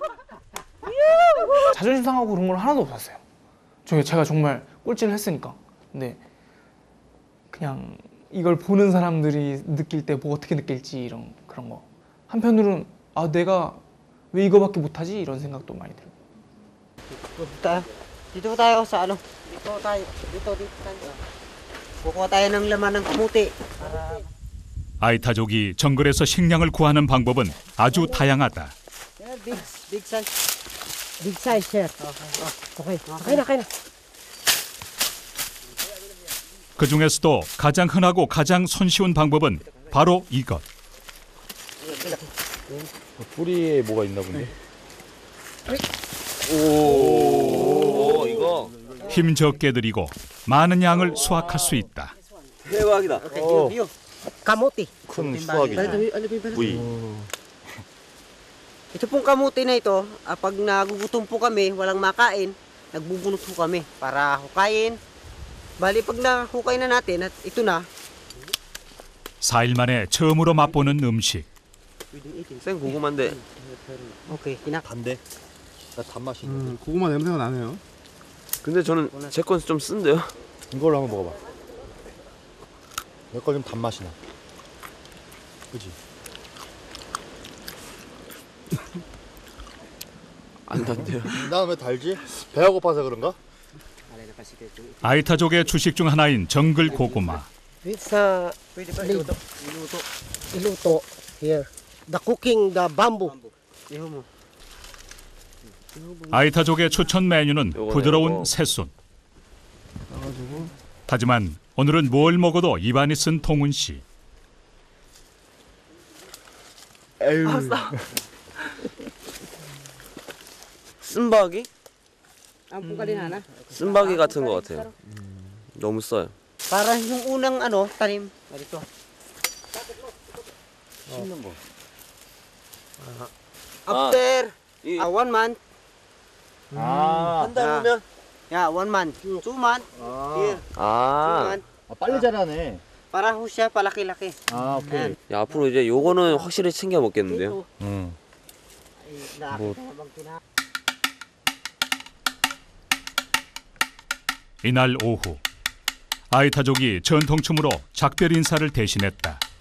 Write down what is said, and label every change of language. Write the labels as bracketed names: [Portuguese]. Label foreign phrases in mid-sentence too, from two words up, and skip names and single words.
[Korean] 자존심 상하고 그런 건 하나도 없었어요. 제가 정말 꼴찌를 했으니까. 근데 그냥 이걸 보는 사람들이 느낄 때 뭐 어떻게 느낄지 그런 거. 한편으로는 아 내가 왜 이거밖에 못하지 이런 생각도 많이 들어요. [Filipino] Dito tayo sa ano? Dito tayo. Dito tayo. Kukuha tayo ng laman ng kamuti. Para [Korean] 아이타족이 정글에서 식량을 구하는 방법은 아주 다양하다. [English] big size. Big size, sir. [Filipino] Okay. Okay na. [Korean] 그 중에서도 가장 흔하고 가장 손쉬운 방법은 바로 이것. 뿌리에 뭐가 있나 본데? 오, 이거 힘 적게 들이고 많은 양을 수확할 수 있다. 대박이다. [Filipino] Okay, yun. Kamuti. [Korean] 큰 수확이네. 부이. [Filipino] Ito pong kamuti na ito, pag nagugutom po kami, walang makain, nagbubunot po kami para hukayin. Bali pag nahukay na natin at ito na. [Korean] 4일 만에 처음으로 맛보는 음식. 생 고구마인데 Okay, 단데? 나 단맛이 있는데. 고구마 냄새가 나네요. 근데 저는 제 건 좀 쓴데요. 이걸로 한번 먹어봐. 내 거 좀 단맛이 나. 그치? 안 단데요. 나 왜 달지? 배가 고파서 그런가? 아이타족의 주식 중 하나인 정글 고구마. [Filipino] sa iluto here. [English] The cooking, the bamboo. [Filipino] Iho mo. [Korean] 아이타족의 추천 메뉴는 부드러운 새순. 하지만 오늘은 뭘 먹어도 입안이 쓴 동훈 씨. 쓴바기? [Filipino] Ang pungkalin [Korean] 쓴바기 같은 것 같아요. 너무 써요. [Filipino] Para yung unang ano, tanim. Dito. [Korean] 씹는 거. [English] After 1 month. [Korean] 한 달 후면? [English] Yeah, 1 month. 2 month. Here. 2 [Korean] 아, [English] month. [Korean] 빨리 자라네. [Filipino] Para ho siya palaki-laki. [Korean] 아, 오케이. 야, 앞으로 이제 요거는 확실히 챙겨 먹겠는데요? 뭐. 이날 오후 아이타족이 전통춤으로 작별 인사를 대신했다.